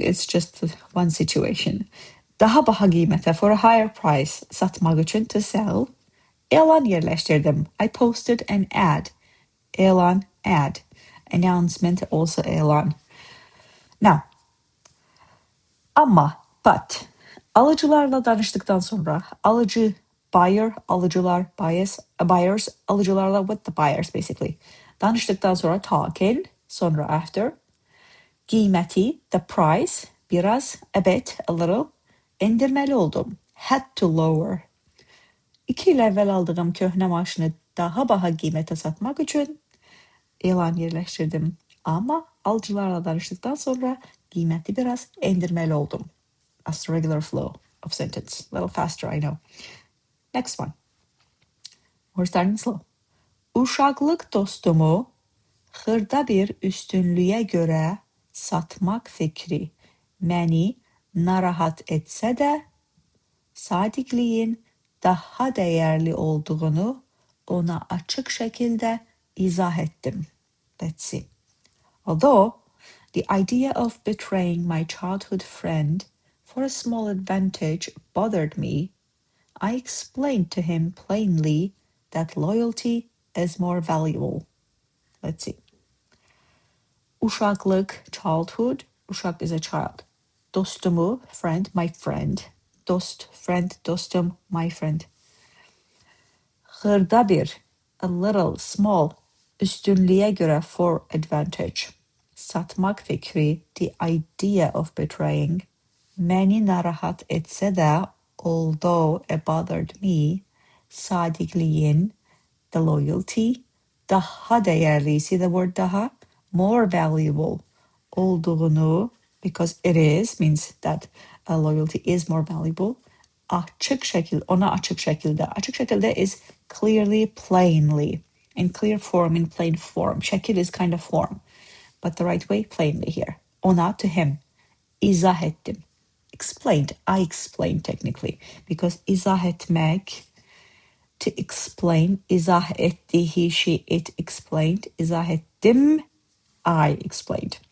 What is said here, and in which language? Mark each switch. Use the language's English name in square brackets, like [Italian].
[English] It's just one situation. [Azerbaijani] Daha baha qiymətə, [English] for a higher price, [Azerbaijani] satmaq üçün, [English] to sell. [Azerbaijani] Elan yerləşdirdim. [English] I posted an ad. Elan, ad. Announcement, also elan. Now, ama, but. [Azerbaijani] Alıcılarla danıştıktan sonra, [English] alıcı, buyer, alıcılar, buyers, alıcılarla with the buyers basically. [Azerbaijani] Danıştıktan sonra talking, sonra after. [English] Qiyməti, the price, biraz, a bit, a little. [Azerbaijani] Endirməli oldum, [English] had to lower. [Azerbaijani] 2 il əvvəl aldığım köhnə maşını daha baha qiymətə satmaq üçün elan yerləşdirdim. Amma alıcılarla danışdıktan sonra qiyməti biraz endirməli oldum. [English] That's the regular flow of sentence. A little faster, I know. Next one. We're starting slow. [Azerbaijani] Uşaqlıq dostumu xırda bir üstünlüyə görə satmaq fikri məni narahat etsə də, sadiqliyin daha dəyərli olduğunu ona açıq şəkildə izah etdim. [English] Let's see. Although the idea of betraying my childhood friend for a small advantage bothered me, I explained to him plainly that loyalty is more valuable. Let's see. Uşaqlıq, childhood. Uşaq is a child. Dostumu, friend, my friend. Dost, friend, dostum, my friend. [Azerbaijani] Xırda bir, [English] a little, small. [Azerbaijani] Üstünlüyə görə, [English] for advantage. [Azerbaijani] Satmaq fikri, [English] the idea of betraying. [Azerbaijani] Məni narahat etsə də, [English] although it bothered me, sadiqliyin, the loyalty, [Azerbaijani] daha dəyərli, [English] see the word daha? More valuable olduğunu, because it is, means that loyalty is more valuable. [Azerbaijani] Açıq şəkildə, ona açıq şəkildə. [English] Açıq şəkildə is clearly, plainly. In clear form, in plain form. Şəkil is kind of form. But the right way, plainly here. Ona, to him. [Azerbaijani] İzah ettim. [English] Explained. I explained technically. Because [Azerbaijani] izah etmək, [English] to explain. [Azerbaijani] İzah etti, [English] he, she, it explained. [Azerbaijani] İzah ettim, [English] I explained.